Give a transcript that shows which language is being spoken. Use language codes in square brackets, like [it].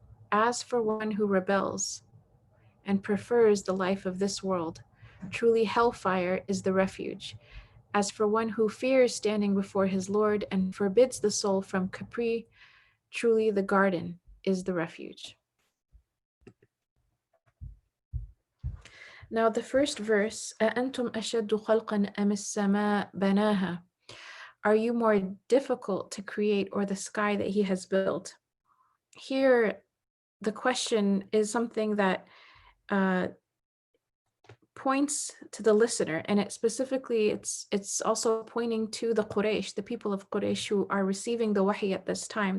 [en] As for one who rebels and prefers the life of this world, truly hellfire is the refuge. As for one who fears standing before his Lord and forbids the soul from capri, truly the garden is the refuge. Now the first verse, [ar] أَأَنْتُمْ أَشَدُّ خَلْقًا أَمِ السَّمَاء بَنَاهَا. [en] Are you more difficult to create or the sky that he has built? Here, the question is something that points to the listener, and it specifically, it's also pointing to the Quraysh, the people of Quraysh who are receiving the wahi at this time.